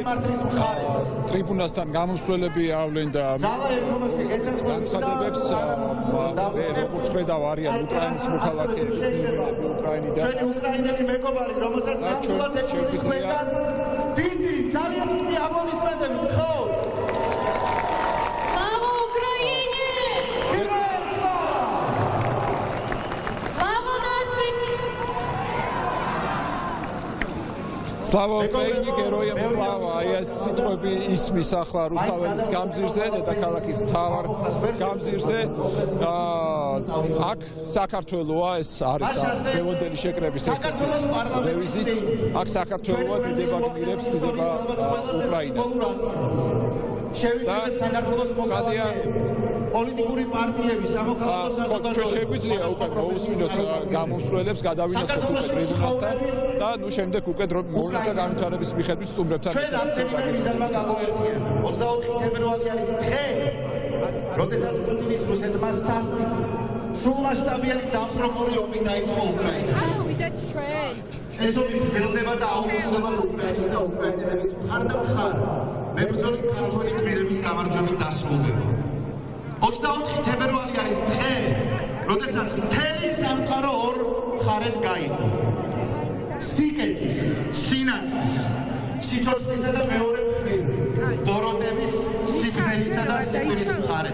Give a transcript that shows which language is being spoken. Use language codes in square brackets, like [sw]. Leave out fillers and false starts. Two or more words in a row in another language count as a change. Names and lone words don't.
[ka] ტრიბუნასთან გამოსვლები ავლენ და განცხადებებს. მე როგორც ხედავ, არიან უკრაინის მოქალაქეები, უკრაინიდან. ჩვენი უკრაინელი მეგობარი, რომელსაც ნამდვილად ექვსმედა დიდი ძალიან დიდი აბონისმენტებით, ხო? [ru] Слава Украине! Героям слава! Слава нации! Слава Украине, героям слава! [ka] აი ეს სიტყვები ისმის ახლა რუსთაველის გამზირზე, დედაქალაქის მთავარ გამზირზე. აქ საქართველოა, ეს არის დღევანდელი შეკრების ერთ-ერთი დევიზიც. აქ საქართველოა, დიდება გმირებს, დიდება უკრაინას. შევიდრე საქართველოს მოქალაქეები, პოლიტიკური პარტიები, სამოქალაქო საზოგადოება. შეგვიძლია უკვე მოусმინოთ გამოსვლელებს, გადავინახოთ უკვე ტრიბუნასთან და ნუ შემდეგ უკვე მოვლენათა განვითარების მიხედვით სტუმრებთან ჩვენ რამდენიმე მიზანმა გაგვერთიეთ. 24 თებერვალი არის დღე, როდესაც პუტინის რუსეთმა სასტიკ სრულმასშტაბიანი დამპყრობლური ომი დაიწყო უკრაინაში. [en] That's true. [ka] ეს ომი გრძელდება და აუცილებლად უკრაინის და უკრაინელების მხარდამხარ მებრძოლი ქართველი გმირების გამარჯვებით დასრულდება. 24 თებერვალი არის დღე, როდესაც მთელი სამყარო ორ მხარედ გაიყო. სიკეთის, სინათლის, სიცოცხლისა და მეორე მხრივ, ბოროტების, სიკვდილისა და სიკვდილის მხარედ.